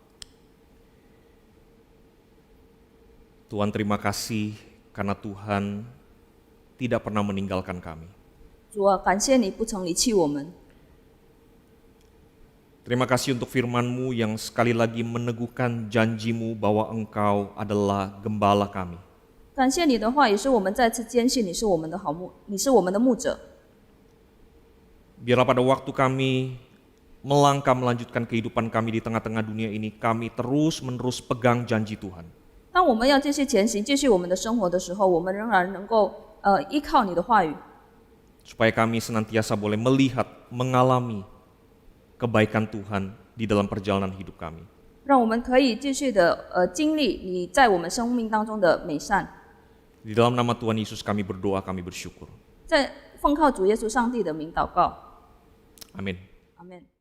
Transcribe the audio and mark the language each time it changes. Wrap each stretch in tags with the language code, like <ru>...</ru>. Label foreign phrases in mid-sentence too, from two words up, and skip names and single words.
<id>Tuhan, terima kasih karena Tuhan tidak pernah meninggalkan kami.</id> <zh>主啊，感谢你不曾离弃我们。</zh> <id>Terima kasih untuk firman-Mu yang sekali lagi meneguhkan janji-Mu bahwa Engkau adalah gembala kami.</id> <zh>感谢你的话，也是我们再次坚信你是我们的好牧，你是我们的牧者。</zh> <id>Biarlah pada waktu kami melangkah melanjutkan kehidupan kami di tengah-tengah dunia ini, kami terus-menerus pegang janji Tuhan.</id> <zh>当我们要继续前行，继续我们的生活的时候，我们仍然能够依靠你的话语，</zh> <id>Supaya kami senantiasa boleh melihat, mengalami kebaikan Tuhan di dalam perjalanan hidup kami.</id> <zh>让我们可以继续的经历你在我们生命当中的美善。</zh> <id>Di dalam nama Tuhan Yesus kami berdoa, kami bersyukur.</id> <zh>在奉靠主耶稣上帝的名祷告，</zh> <id>Amin.</id> <zh>阿门。</zh>